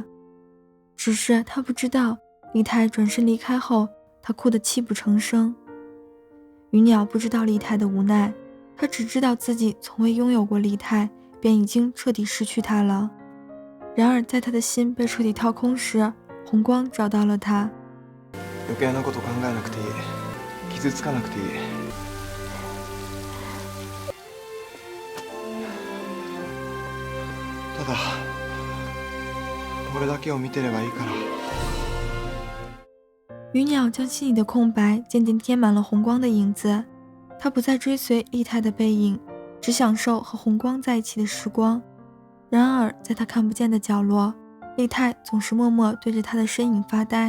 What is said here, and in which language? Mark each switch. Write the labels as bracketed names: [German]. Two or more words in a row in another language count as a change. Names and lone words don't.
[Chinese] 只是他不知道，丽太转身离开后，他哭得泣不成声。鱼鸟不知道丽太的无奈，他只知道自己从未拥有过丽太，便已经彻底失去她了。然而在他的心被彻底掏空时，红光找到了他。 [Japanese] 余計なこと考えなくていい。傷つかなくていい。ただ俺だけを見てればいいから。 [Chinese] 鱼鸟将心里的空白渐渐填满了红光的影子，他不再追随丽太的背影，只享受和红光在一起的时光。然而在他看不见的角落，丽太总是默默对着他的身影发呆。